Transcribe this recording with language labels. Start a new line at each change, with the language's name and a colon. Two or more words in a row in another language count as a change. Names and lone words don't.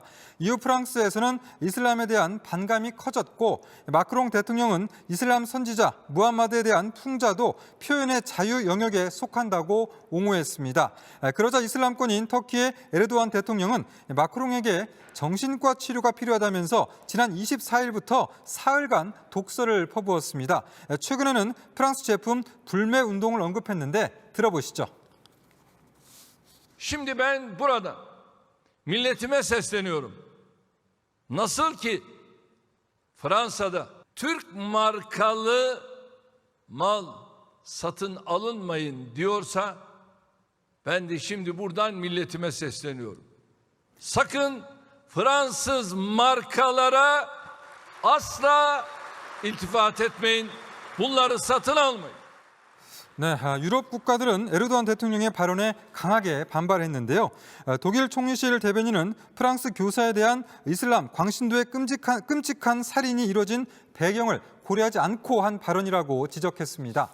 Korean: 이후 프랑스에서는 이슬람에 대한 반감이 커졌고 마크롱 대통령은 이슬람 선지자 무함마드에 대한 풍자도 표현의 자유 영역에 속한다고 옹호했습니다. 그러자 이슬람권인 터키의 에르도안 대통령은 마크롱에게 정신과 치료가 필요하다면서 지난 24일부터 사흘간 독서를 퍼부었습니다. 최근에는 프랑스 제품 불매 운동을 언급했는데 들어보시죠.
Turkish: Şimdi ben burada milletime sesleniyorum. Nasıl ki Fransa'da Türk markalı mal satın alınmayın diyorsa ben de şimdi buradan milletime sesleniyorum. Sakın Fransız markalara asla iltifat etmeyin. Bunları satın almayın.
Korean: 네, 유럽 국가들은 에르도안 대통령의 발언에 강하게 반발했는데요. 독일 총리실 대변인은 프랑스 교사에 대한 이슬람 광신도의 끔찍한 살인이 이뤄진 배경을 고려하지 않고 한 발언이라고 지적했습니다.